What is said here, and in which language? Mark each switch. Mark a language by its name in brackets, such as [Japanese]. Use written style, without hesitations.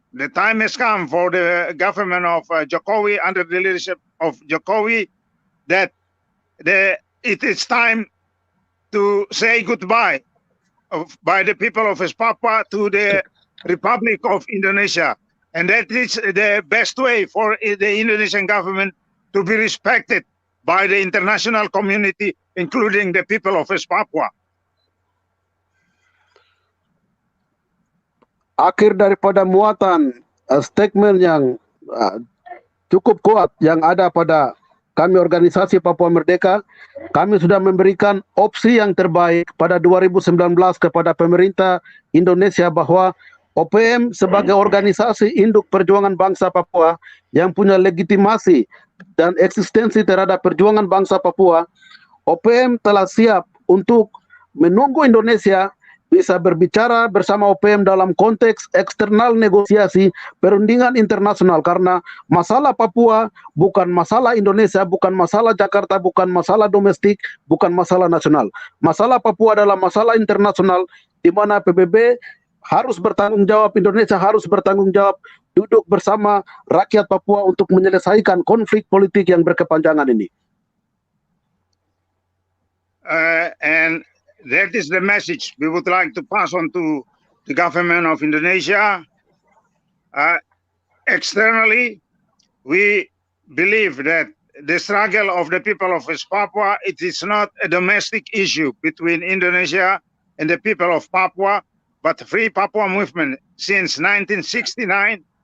[English] The time has come for the government of Jokowi, under the leadership of Jokowi, that it is time to say goodbye by the people of West Papua to the Republic of Indonesia. And that is the best way for the Indonesian government to be respected by the international community, including the people of West Papua. [Indonesian] Akhir daripada muatan statement yang cukup kuat yang ada pada kami organisasi Papua Merdeka, kami sudah memberikan opsi yang terbaik pada 2019 kepada pemerintah Indonesia bahwa OPM sebagai organisasi induk perjuangan bangsa Papua yang punya legitimasi dan eksistensi terhadap perjuangan bangsa Papua, OPM telah siap untuk menunggu Indonesia bisa berbicara bersama OPM dalam konteks eksternal negosiasi perundingan internasional, karena masalah Papua bukan masalah Indonesia, bukan masalah Jakarta, bukan masalah domestik, bukan masalah nasional. Masalah Papua adalah masalah internasional di mana PBB harus bertanggung jawab, Indonesia harus bertanggung jawab, duduk bersama rakyat Papua untuk menyelesaikan konflik politik yang berkepanjangan ini. [English] And that is the message we would like to pass on to the government of Indonesia. Externally, we believe that the struggle of the people of West Papua, it is not a domestic issue between Indonesia and the people of Papua, but the Free Papua movement since 1969,